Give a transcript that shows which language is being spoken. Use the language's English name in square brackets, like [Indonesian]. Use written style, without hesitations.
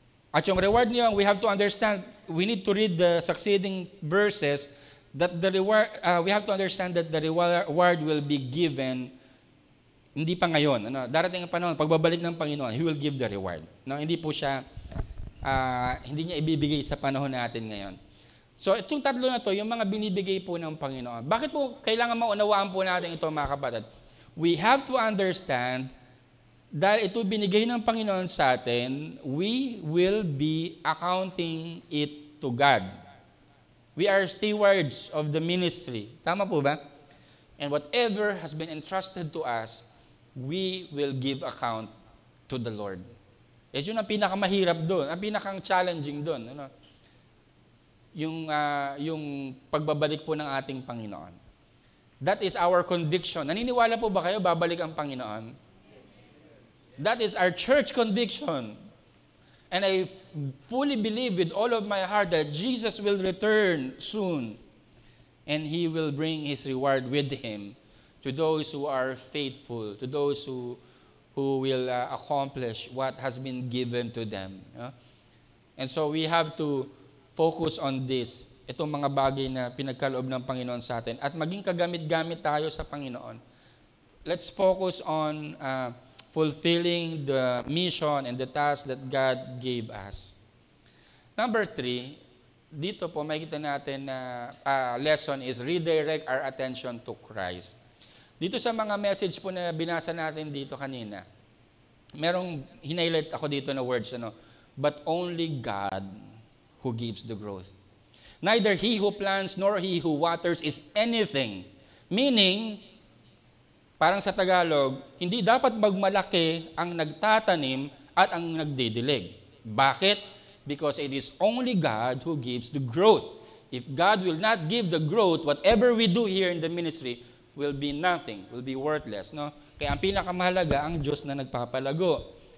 [Filipino] At yung reward niyo, [English] we have to understand, we need to read the succeeding verses, that the reward, we have to understand that the reward will be given [Filipino] hindi pa ngayon. Darating ang panahon, pagbabalik ng Panginoon, [English] He will give the reward. [Filipino] Hindi po siya, hindi niya ibibigay sa panahon natin ngayon. So, itong tatlo na to, yung mga binibigay po ng Panginoon. Bakit po kailangan maunawaan po natin ito, mga kapatid? [English] We have to understand [Filipino] dahil ito binigay ng Panginoon sa atin, [English] we will be accounting it to God. We are stewards of the ministry. [Filipino] Tama po ba? [English] And whatever has been entrusted to us, we will give account to the Lord. [Filipino] Yun ang pinakamahirap doon, ang pinakang-challenging doon. Yung pagbabalik po ng ating Panginoon. [English] That is our conviction. [Filipino] Naniniwala po ba kayo, babalik ang Panginoon? [English] That is our church conviction. And I fully believe with all of my heart that Jesus will return soon. and He will bring His reward with Him to those who are faithful, to those who will accomplish what has been given to them. And so we have to focus on this, [Filipino] itong mga bagay na pinagkaloob ng Panginoon sa atin, at maging kagamit-gamit tayo sa Panginoon. [English] Let's focus on fulfilling the mission and the task that God gave us. Number 3, [Filipino] dito po makikita natin na [English] lesson is redirect our attention to Christ. [Filipino] Dito sa mga message po na binasa natin dito kanina, merong hinighlight ako dito na words, [English] but only God who gives the growth. Neither he who plants nor he who waters is anything. [Filipino] Meaning, parang sa Tagalog, hindi dapat magmalaki ang nagtatanim at ang nagdidilig. Bakit? [English] Because it is only God who gives the growth. If God will not give the growth, whatever we do here in the ministry will be nothing, will be worthless. No? [Filipino] Kaya ang pinakamahalaga, ang Diyos na nagpapalago.